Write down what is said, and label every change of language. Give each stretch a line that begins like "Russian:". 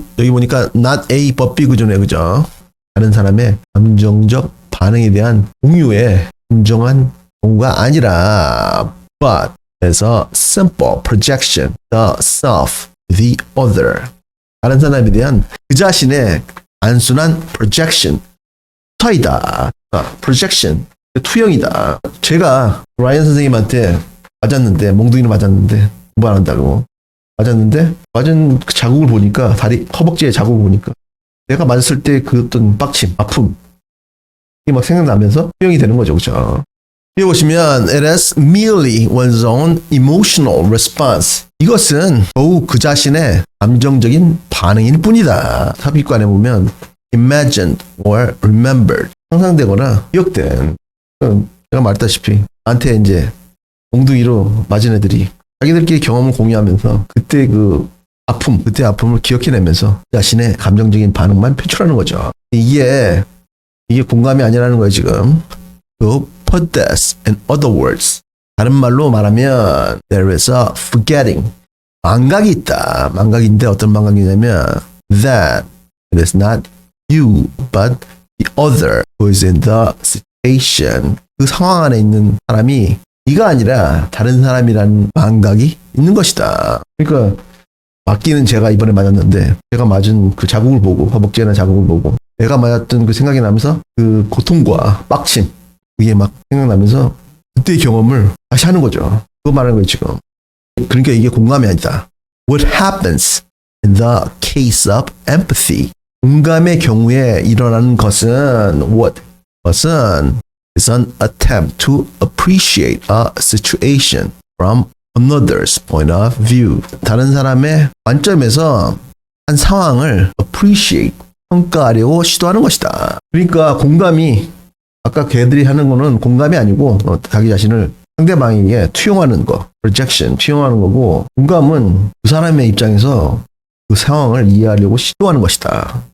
Korean: 여기 보니까
English: not A but B
Korean: 구조네, 그죠? 다른 사람의 감정적 반응에 대한 공유의 진정한 경우가 아니라
English: but as a simple projection the self the other,
Korean: 다른 사람에 대한 그 자신의 단순한 projection, 타이다. projection 투영이다. 제가 라이언 선생님한테 맞았는데, 몽둥이를 맞았는데, 공부 안 한다고. 맞았는데, 맞은 그 자국을 보니까, 다리, 허벅지에 자국을 보니까, 내가 맞았을 때 그 어떤 빡침, 아픔, 이게 막 생각나면서 투영이 되는 거죠. 그죠? 여기 보시면,
English: it is merely one's own emotional response.
Korean: 이것은 더욱 그 자신의 감정적인 반응일 뿐이다. 삽입관에 보면,
English: imagined or remembered.
Korean: 상상되거나 기억된. 제가 말했다시피, 나한테 이제 몽둥이로 맞은 애들이 자기들끼리 경험을 공유하면서 그때 그 아픔, 그때 아픔을 기억해내면서 자신의 감정적인 반응만 표출하는 거죠. 이게 공감이 아니라는 거예요, 지금.
English: To put this in other words.
Korean: 다른 말로 말하면
English: there is a forgetting.
Korean: 망각이 있다. 망각인데 어떤 망각이냐면
English: that it is not you but the other who is in the situation.
Korean: 그 상황 안에 있는 사람이 네가 아니라 다른 사람이라는 망각이 있는 것이다. 그러니까 맞기는 제가 이번에 맞았는데 제가 맞은 그 자국을 보고 허벅지에 난 자국을 보고 내가 맞았던 그 생각이 나면서 그 고통과 빡침 이게 막 생각나면서 그때의 경험을 다시 하는 거죠. 그거 말하는 거예요 지금. 그러니까 이게 공감이 아니다.
English: What happens in the case of empathy?
Korean: 공감의 경우에 일어나는 것은 것은
English: is an attempt to appreciate a situation from another's point of view.
Korean: 다른 사람의 관점에서 한 상황을 appreciate, 평가하려고 시도하는 것이다. 그러니까 공감이 아까 걔들이 하는 거는 공감이 아니고 자기 자신을 상대방에게 투영하는 거, projection, 투영하는 거고 공감은 그 사람의 입장에서 그 상황을 이해하려고 시도하는 것이다.